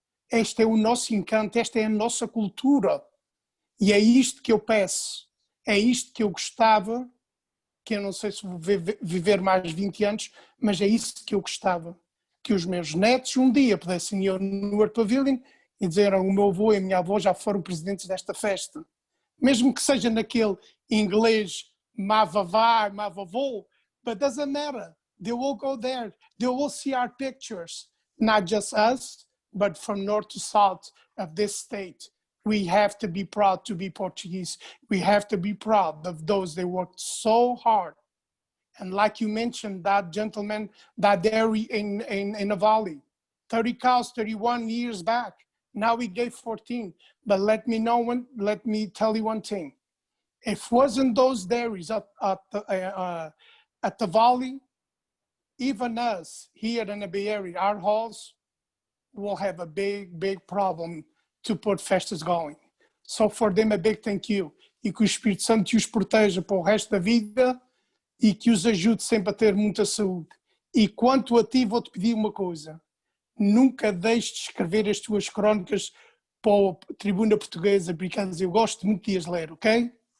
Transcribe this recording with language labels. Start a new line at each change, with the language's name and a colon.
Portuguese: Este é o nosso encanto, esta é a nossa cultura, e é isto que eu peço, é isto que eu gostava, que eu não sei se vou viver mais 20 anos, mas é isso que eu gostava, que os meus netos um dia pudessem ir no Newark Pavilion e dizer, o meu avô e a minha avó já foram presidentes desta festa. Mesmo que seja naquele inglês, mavavá, mavavô,
English: but doesn't matter. They will go there. They will see our pictures, not just us, but from north to south of this state. We have to be proud to be Portuguese. We have to be proud of those that worked so hard. And like you mentioned, that gentleman, that dairy in the valley, 30 cows, 31 years back. Now we gave 14. But let me tell you one thing. If wasn't those dairies at the valley, even us here in the Bay Area, our halls will have a big, big problem to put festas going. So for them, a big thank you.
Portuguese: E que o Espírito Santo os proteja para o resto da vida e que os ajude sempre a ter muita saúde. E quanto a ti, vou-te pedir uma coisa. Nunca deixes de escrever as tuas crónicas para a Tribuna Portuguesa, porque eu gosto muito de as ler, ok?